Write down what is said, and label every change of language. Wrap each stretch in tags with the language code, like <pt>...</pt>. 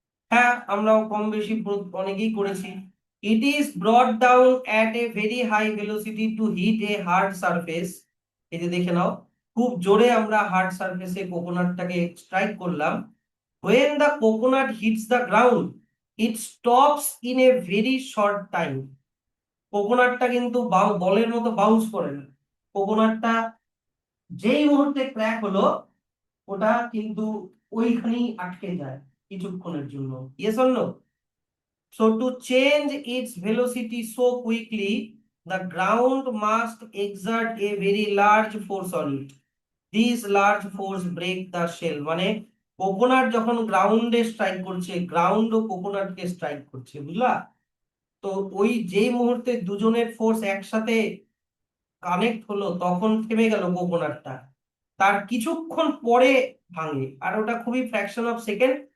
<bn>হ্যাঁ, আমরাও কম বেশি অনেকেই করেছি।</bn> <en>It is brought down at a very high velocity to hit a hard surface.</en> <bn>এই যে দেখে নাও, খুব জোরে আমরা হার্ড সারফেসে কোকোনাটটাকে স্ট্রাইক করলাম।</bn> <en>When the coconut hits the ground, it stops in a very short time.</en> <bn>কোকোনাটটা কিন্তু বলের মতো বাউন্স করে না, কোকোনাটটা যেই মুহূর্তে ক্র্যাক হলো ওটা কিন্তু ওইখানেই আটকে যায় কিছুক্ষণের জন্য।</bn> <en>Yes or no? So to change its velocity so quickly, the ground must exert a very large force on it. These large force break the shell.</en> <bn>মানে কোকোনাট যখন গ্রাউন্ডে স্ট্রাইক করছে, গ্রাউন্ড ও কোকোনাটকে স্ট্রাইক করছে, বুঝলা? তো ওই যেই মুহূর্তে দুজনের ফোর্স একসাথে কানেক্ট হলো তখন থেমে গেল কোকোনাটটা, তার কিছুক্ষণ পরে ভাঙে, আর ওটা খুবই ফ্র্যাকশন অফ সেকেন্ড।</bn>